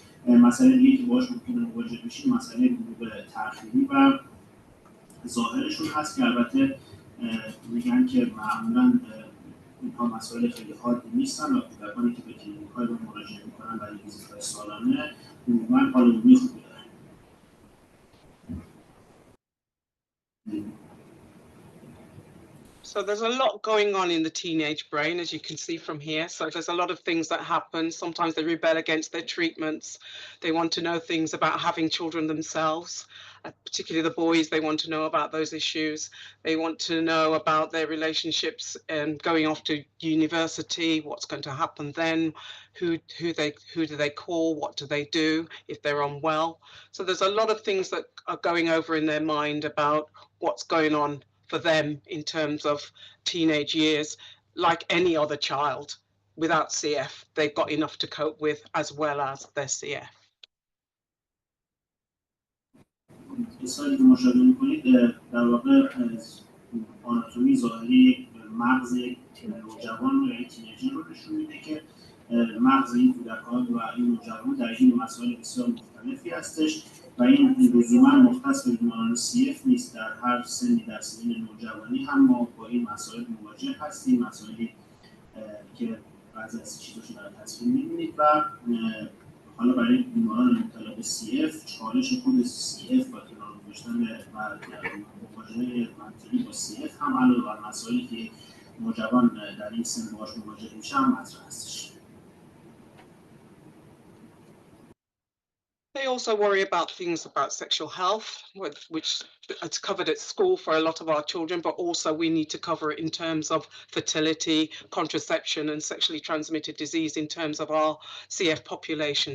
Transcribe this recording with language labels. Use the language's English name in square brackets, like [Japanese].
[Persian] مسئله دیگه که باهاش ممکنه مواجه بشیم مسئله بلوغ تأخیری و ظاهرشون هست که البته میگن که معمولاً اینها مسائل خیلی حادی نیستن و کودکانی که به کلینیک‌های ما مراجعه می‌کنن برای ویزیت‌های سالانه عموماً حال عمومی خوبی دارن. [English] So there's a lot going on in the teenage brain, as you can see from here. So there's a lot of things that happen. Sometimes they rebel against their treatments. They want to know things about having children themselves, particularly the boys. They want to know about those issues. They want to know about their relationships and going off to university, what's going to happen then, who do they call, what do they do if they're unwell. So there's a lot of things that are going over in their mind about what's going on for them in terms of teenage years. Like any other child without CF, they've got enough to cope with as well as their CF. [Persian] اصلاحی که مشاهده می‌کنید در واقع آناتومی ظاهری مغز یک نوجوان یا یک تینیجر رو نشون میده که مغز این کودکان و این نوجوان در این مسائل بسیار مختلفی هستش و این لزوما مختص به بیماران CF نیست. در هر سنی در سنین نوجوانی هم ما با این مسائل مواجه هستیم، مسائلی که بعضی از چیزاشو در تصویر می‌بینید و حالا برای بیماران مبتلا به CF چالش خود CF با کنار گذاشتن و مواجهه منطقی با CF هم علاوه بر مسائلی که نوجوان در این سن باهاش مواجه میشه هم مطرح هستش. [English] They also worry about things about sexual health, which is covered at school for a lot of our children, but also we need to cover it in terms of fertility, contraception, and sexually transmitted disease in terms of our CF population.